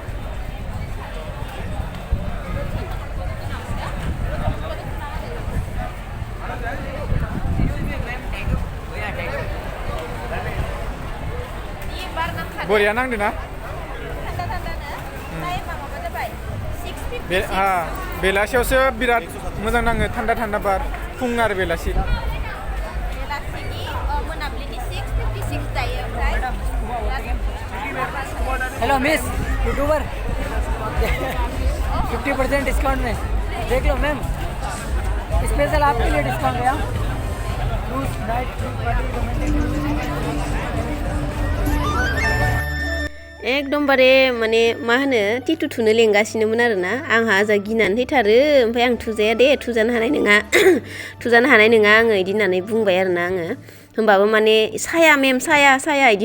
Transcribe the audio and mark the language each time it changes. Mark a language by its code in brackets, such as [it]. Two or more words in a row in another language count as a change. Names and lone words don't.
[brx] बरिया नांदो ना बेलासियावसो बिराद मोजां नाङो थान्दा बार फुं आरो बेलासि [en] hello miss YouTuber [hi] 50% डिस्काउंट में देख लो मैम स्पेशल आपके लिए डिस्काउंट है [brx] एकदमबारे माने मा होनो टिटु थुनो लेंगासिनोमोन आरोना आंहा जा गिनानै थैथारो ओमफ्राय आं थुजाया दे थुजानो हानाय नङा आङो इदि होननानै बुंबाय आरोना आङो होमबाबो माने साया मेम साया इदि